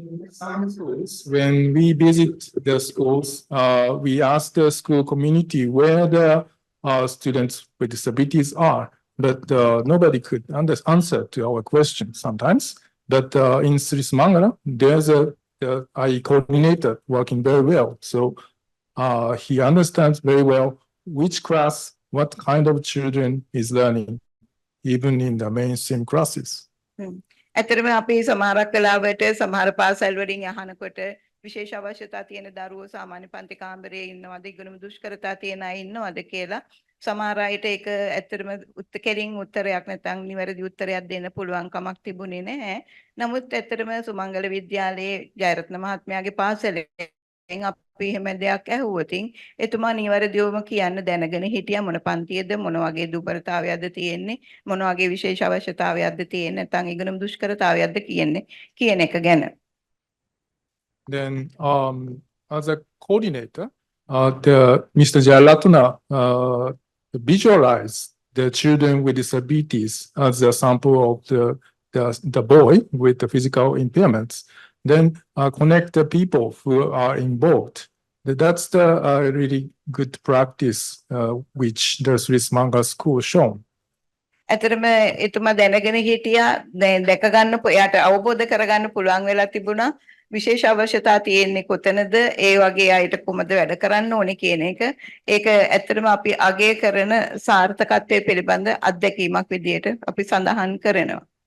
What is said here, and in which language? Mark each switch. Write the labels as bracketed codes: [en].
[en] Some schools, when we visit the schools, we ask the school community where the students with disabilities are, but nobody could answer to our question sometimes. But in Sri Mangala, there's a IE coordinator working very well. So he understands very well which class, what kind of children is learning, even in the mainstream classes. [si] ඇතරම අපි සමහරක් වෙලාවට සමහර පාසල් වලින් අහනකොට විශේෂ අවශ්‍යතා තියෙන දරුවෝ සාමාන්‍ය පන්ති කාමරයේ ඉන්නවද ඉගෙනුම දුෂ්කරතා තියෙන අය ඉන්නවද කියලා සමහර අයට ඒක ඇත්තටම කෙලින් උත්තරයක් නැත්නම් නිවැරදි උත්තරයක් දෙන්න පුළුවන් කමක් තිබුණේ නැහැ. නමුත් ඇත්තටම සුමංගල විද්‍යාලයේ ජයරත්න මහත්මයාගේ පාසලෙන් අපි එහෙම දෙයක් ඇහුවොතින් එතුමා නිවැරදිවම කියන්න දැනගෙන හිටියා මොන පන්තියේද මොන වගේ දුබලතාවයක්ද තියෙන්නේ මොන වගේ විශේෂ අවශ්‍යතාවයක්ද තියෙන්නේ නැත්නම් ඉගෙනුම් දුෂ්කරතාවයක්ද කියන එක ගැන. [en] Then as a coordinator, Mr. Jalatuna visualized the children with disabilities as a sample of the boy with the physical impairments. Then connect the people who are involved. That's the really good practice which the Sri Manga school shown. [si] ඇතරම එතුමා දැනගෙන හිටියා දැක ගන්න එයාට අවබෝධ කරගන්න පුළුවන් වෙලා තිබුණා විශේෂ අවශ්‍යතා තියෙන්නේ කොතනද ඒ වගේ අයට කොහොමද වැඩ කරන්න ඕනේ කියන එක ඒක ඇත්තටම අපි අගය කරන සාර්ථකත්වයේ පිළිබඳ අත්දැකීමක් විදියට අපි සඳහන් කරනවා.